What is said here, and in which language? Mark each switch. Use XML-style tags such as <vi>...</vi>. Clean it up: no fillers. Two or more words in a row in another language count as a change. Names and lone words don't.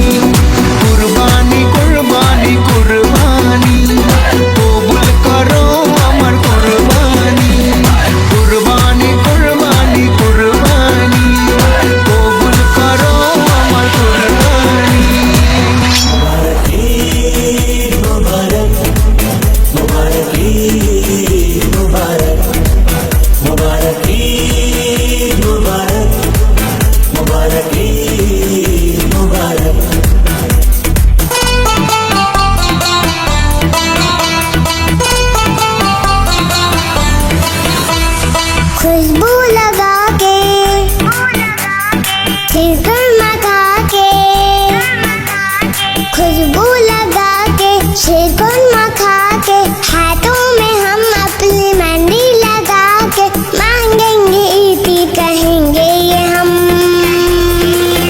<bn>কুরবানি কুরবানি কুরবানি, কবুল করো আমার কুরবানি। কুরবানি কুরবানি কুরবানি, কবুল করো আমার কুরবানি।</bn> <hi>मुबारक ईद मुबारक, मुबारक ईद मुबारक, मुबारक ईद मुबारक, मुबारक ईद मुबारक। खुशबू लगा के फिर गरमा खा के, खुशबू लगा के फिर गरमा खा के, हाथों में हम अपनी मेहंदी लगा के, मांगेंगे ईदी कहेंगे ये हम।</hi>